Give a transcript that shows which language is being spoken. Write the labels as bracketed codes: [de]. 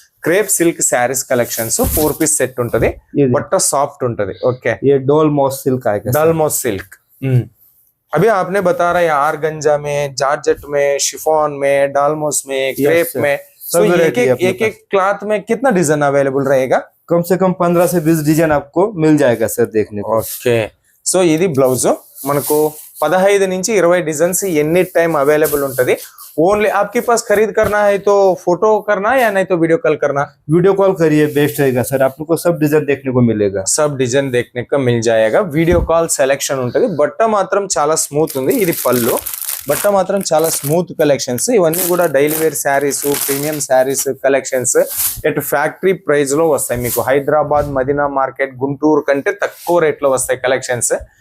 [te] Crepe silk saris collections 4 piece set ఉంటది. బట్ట soft ఉంటది. ఓకే, [hi] ये डोल मॉस सिल्क आएगा. डलमोस सिल्क. अभी आपने बता रहा है आरगंजा में, जारजेट में, शिफॉन में, डालमोस में, क्रेप में. तो एक क्लॉथ में कितना डिजाइन अवेलेबल रहेगा? कम से कम 15 से 20 डिजाइन आपको मिल जाएगा सर देखने को. [te] ఓకే, సో ఇది బ్లౌజ్. మనకు 15 నుంచి 20 డిజైన్స్ ఎనీ టైం అవైలబుల్ ఉంటది. [hi] ओनली आपके पास खरीद करना है तो फोटो करना या नहीं तो वीडियो कॉल करना? वीडियो कॉल करिए, बेस्ट रहेगा सर. आपको सब डिजाइन देखने को मिलेगा. सब डिजाइन देखने को मिल जाएगा. [te] वीडियो कॉल సెలెక్షన్ ఉంటది. బట్ట మాత్రం చాలా స్మూత్ ఉంది. ఇది పల్లు. బట్ట మాత్రం చాలా స్మూత్ కలెక్షన్స్. ఇవన్నీ కూడా daily wear saris, premium saris collections at factory price లో వస్తాయి. మీకు హైదరాబాద్, మదీనా మార్కెట్, గుంటూరు కంటే తక్కువ రేట్ లో వస్తాయి కలెక్షన్స్.